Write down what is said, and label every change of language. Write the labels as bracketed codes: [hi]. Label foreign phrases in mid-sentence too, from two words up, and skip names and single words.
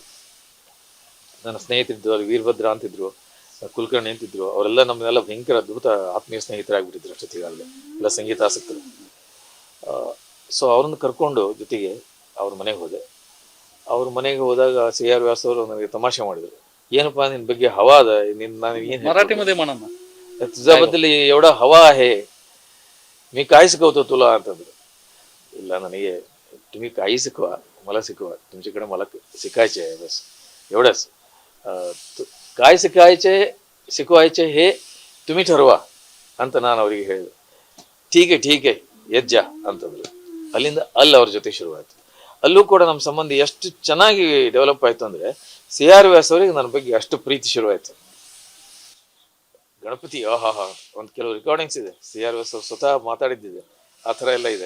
[kn] ನನ್ನ ಸ್ನೇಹಿತರಿದ್ದು ಅಲ್ಲಿ ವೀರಭದ್ರ ಅಂತಿದ್ರು, ಕುಲಕರ್ಣಿ ಅಂತಿದ್ರು, ಅವರೆಲ್ಲ ನಮ್ಮನ್ನೆಲ್ಲ ಭಯಂಕರ ಅದ್ಭುತ ಆತ್ಮೀಯ ಸ್ನೇಹಿತರಾಗ್ಬಿಟ್ಟಿದ್ರು ಅಷ್ಟೊತ್ತಿಗಾಗಲೇ, ಎಲ್ಲ ಸಂಗೀತ ಆಸಕ್ತರು. ಸೊ ಅವ್ರನ್ನ ಕರ್ಕೊಂಡು ಜೊತೆಗೆ ಅವ್ರ ಮನೆಗೆ ಹೋದೆ. ಅವ್ರ ಮನೆಗೆ ಹೋದಾಗ CR ವ್ಯಾಸ್ ಅವರು ನನಗೆ ತಮಾಷೆ ಮಾಡಿದ್ರು. ಏನಪ್ಪಾ ನಿನ್ ಬಗ್ಗೆ ಹವಾ ಅದ, ನಾನು ಏನ್ [mr] मराठी मध्ये म्हणा ना. तुझ्याबद्दल एवढा हवा आहे, मी काय शिकवतो तुला ಅಂತಂದ್ರು. [kn] ಇಲ್ಲ, ನನಗೆ [mr] तुम्ही काही शिकवा, मला शिकवा, तुमच्याकडे मला शिकायचे आहे बस, एवढंच. काय शिकवायचे हे तुम्ही ठरवा [kn] ಅಂತ ನಾನು ಅವರಿಗೆ ಹೇಳಿದೆ. [hi] ठीक है [kn] ಎದ್ ಜಾ ಅಂತಂದ್ರು. ಅಲ್ಲಿಂದ ಅಲ್ಲಿ ಅವ್ರ ಜೊತೆ ಶುರುವಾಯ್ತು. ಅಲ್ಲೂ ಕೂಡ ನಮ್ಮ ಸಂಬಂಧ ಎಷ್ಟು ಚೆನ್ನಾಗಿ ಡೆವಲಪ್ ಆಯ್ತು ಅಂದ್ರೆ CR ವ್ಯಾಸ್ ಅವರಿಗೆ ನನ್ನ ಬಗ್ಗೆ ಅಷ್ಟು ಪ್ರೀತಿ ಶುರುವಾಯ್ತು. ಗಣಪತಿ ಒಂದ್ ಕೆಲವು ರೆಕಾರ್ಡಿಂಗ್ಸ್ ಇದೆ, CR ವ್ಯಾಸ್ ಅವ್ರು ಸ್ವತಃ ಮಾತಾಡಿದ್ದಿದೆ, ಆ ಥರ ಎಲ್ಲ ಇದೆ.